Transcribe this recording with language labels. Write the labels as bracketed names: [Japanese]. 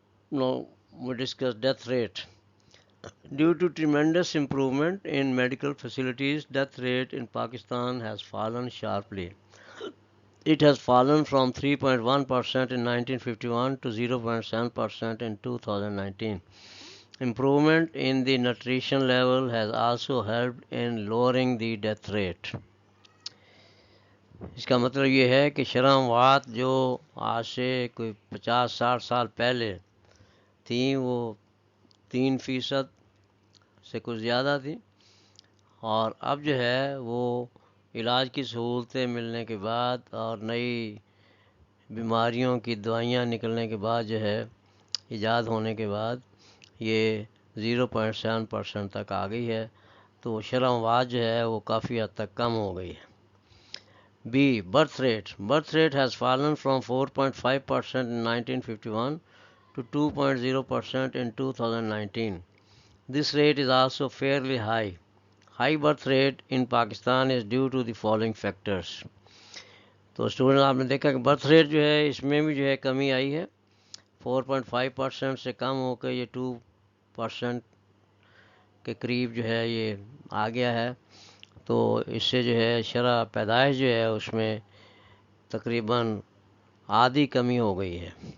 [English] Now we discuss death rate. Due to tremendous improvement in medical facilities, death rate in Pakistan has fallen sharply. It has fallen from 3.1% in 1951 to 0.7% in 2019. Improvement in the nutrition level has also helped in lowering the death rate. [Urdu] اس کا مطلب یہ ہے کہ شرح اموات جو آج سے کوئی 50-60 سال پہلے تھیں وہ 3% سے کچھ زیادہ تھیں، اور اب جو ہے وہ علاج کی سہولتیں ملنے کے بعد اور نئی بیماریوں کی دوائیاں نکلنے کے بعد جو ہے ایجاد ہونے کے بعد یہ 0.7% تک آ گئی ہے، تو شرح اموات جو ہے وہ کافی حد تک کم ہو گئی ہے۔ [English] B, birth rate. Birth rate has fallen from 4.5% in 1951 to 2.0% in 2019. This rate is also fairly high. High birth rate in Pakistan is due to the following factors. [Urdu] تو اسٹوڈنٹ آپ نے دیکھا کہ برتھ ریٹ جو ہے اس میں بھی جو ہے کمی آئی ہے، 4.5% سے کم ہو کے یہ 2% کے قریب جو ہے یہ آ گیا ہے، تو اس سے جو ہے شرح پیدائش جو ہے اس میں تقریباً آدھی کمی ہو گئی ہے